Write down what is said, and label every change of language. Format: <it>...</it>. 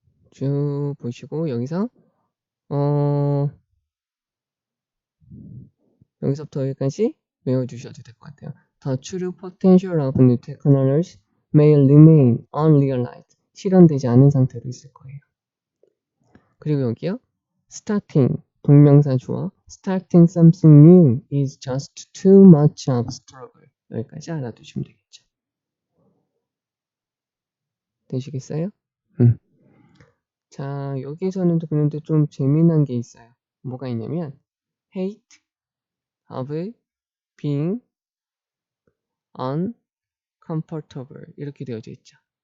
<ko>쭉 보시고 여기서 여기서부터 여기까지 외워주셔도 될 것 같아요.</ko> <en>The true potential of new technologies may remain unrealized.</en> <ko>실현되지 않은 상태로 있을 거예요. 그리고 여기요. starting, 동명사 주어.</ko> <en>starting something new is just too much of a struggle.</en> <ko>여기까지 알아두시면 되겠죠. 되시겠어요? 자, 여기에서는 그런데 좀 재미난 게 있어요. 뭐가 있냐면</ko> <en>hate of being uncomfortable</en> <ko>이렇게 되어져 있죠.</ko>